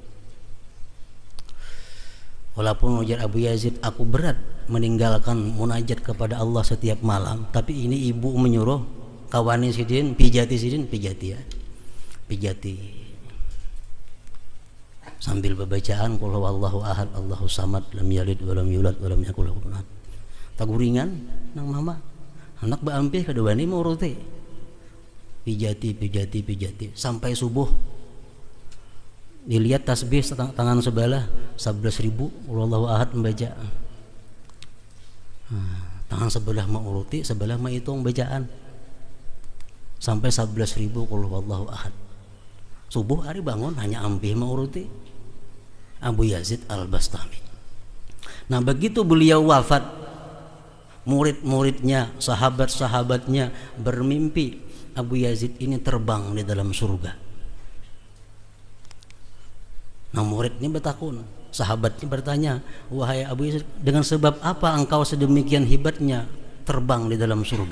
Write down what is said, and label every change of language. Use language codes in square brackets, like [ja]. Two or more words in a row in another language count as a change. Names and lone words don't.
[id] Walaupun ujar Abu Yazid, aku berat meninggalkan munajat kepada Allah setiap malam, tapi ini ibu menyuruh kawani Sidin, pijati Sidin, pijati ya, pijati. Sambil bacaan [ar] قل هو الله أحد الله الصمد لم يلد ولم يولد ولم يكن له كفوا أحد. [bjn] Taguringan nang mama, anak baampih kadawani mau urute. [id] Pijati pijati pijati sampai subuh. Dilihat tasbih tangan sebelah 11.000 [ar] الله أحد [id] membaca. Tangan sebelah mau uruti, sebelah mau hitung bacaan sampai 11.000 [ar] قل هو الله أحد. [id] Subuh hari bangun hanya ampih mau uruti. Abu Yazid Al-Bastami. Nah begitu beliau wafat, murid-muridnya, sahabat-sahabatnya bermimpi Abu Yazid ini terbang di dalam surga. Nah muridnya bertakun, sahabatnya bertanya, wahai Abu Yazid, dengan sebab apa engkau sedemikian hebatnya terbang di dalam surga?